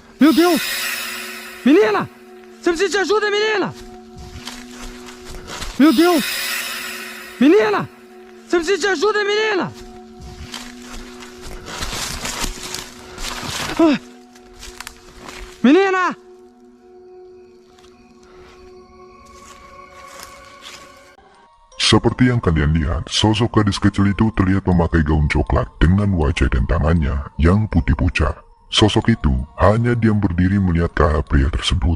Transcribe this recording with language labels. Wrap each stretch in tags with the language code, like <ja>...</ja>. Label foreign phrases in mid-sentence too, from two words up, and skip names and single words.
<pt>Meu Deus! Menina! Você precisa de ajuda, menina! Meu Deus! Menina! Você precisa de ajuda, menina! Ah. Menina!</pt> <id>Seperti yang kalian lihat, sosok gadis kecil itu terlihat memakai gaun coklat dengan wajah dan tangannya yang putih pucat. Sosok itu hanya diam berdiri melihat ke arah pria tersebut.</id>